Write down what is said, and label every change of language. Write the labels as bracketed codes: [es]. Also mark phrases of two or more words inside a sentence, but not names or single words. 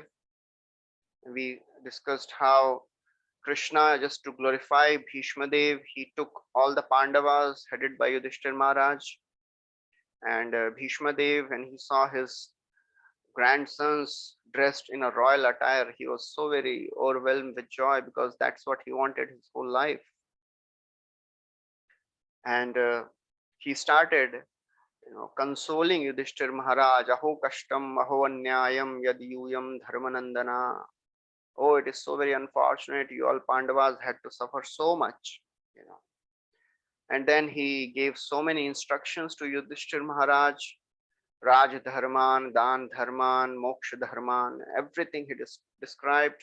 [en] We discussed how Krishna, just to glorify Bhishma Dev, he took all the Pandavas headed by Yudhishthir Maharaj, and Bhishma Dev, when he saw his grandsons dressed in a royal attire, he was so very overwhelmed with joy because that's what he wanted his whole life. And he started, consoling Yudhishthir Maharaj. [sa] Aho kashtam, aho anyayam, yadiyuyam dharmanandana. [en] Oh, it is so very unfortunate. You all Pandavas had to suffer so much, And then he gave so many instructions to Yudhishthir Maharaj. [sa] Raj Dharman, Dan Dharman, Moksha Dharman, [en] everything he described.